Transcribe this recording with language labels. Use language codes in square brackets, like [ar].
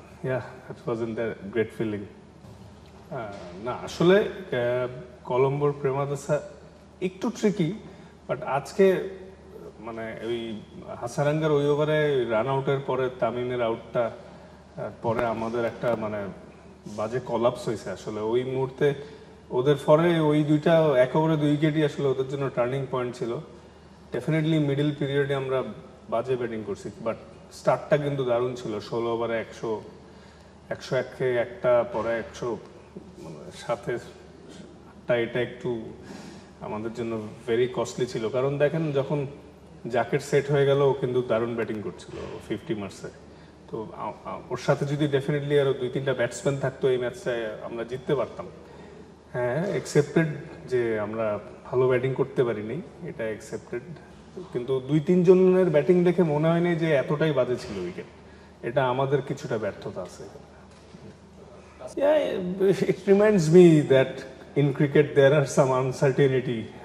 [en] Yeah, that wasn't a great feeling. [bn] না আসলে কলম্বোর প্রেমাদাসা একটু ট্রিকি, বাট আজকে মানে ওই হাসারাঙ্গার ওই ওভারে রান আউটের পরে তামিমের আউটটা পরে আমাদের একটা মানে বাজে কলাপস হয়েছে আসলে ওই মুহূর্তে। ওদের পরে ওই দুইটা এক ওভারে 2 উইকেটই আসলে ওদের জন্য টার্নিং পয়েন্ট ছিল। ডেফিনেটলি মিডল পিরিয়ডে আমরা বাজে ব্যাটিং করছি, বাট স্টার্টটা কিন্তু দারুণ ছিল। 16 ওভারে 101 একটা পরে 100 সাথে এটা একটু আমাদের জন্য [en] very costly [bn] ছিল, কারণ দেখেন যখন জ্যাকেট সেট হয়ে গেল ও কিন্তু দারুণ ব্যাটিং করছিল 50 মার্সে। তো ওর সাথে যদি ডেফিনেটলি আরো 2-3টা ব্যাটসম্যান থাকতো এই ম্যাচটায় আমরা জিততে পারতাম। হ্যাঁ, অ্যাকসেপ্টেড যে আমরা ভালো ব্যাটিং করতে পারিনি, এটা অ্যাকসেপ্টেড, কিন্তু 2-3 জনের ব্যাটিং দেখে মনে হয়নি যে এতটাই বাজে ছিল উইকেট। এটা আমাদের কিছুটা ব্যর্থতা আছে। [en] Yeah, it reminds me that in cricket there are some uncertainty.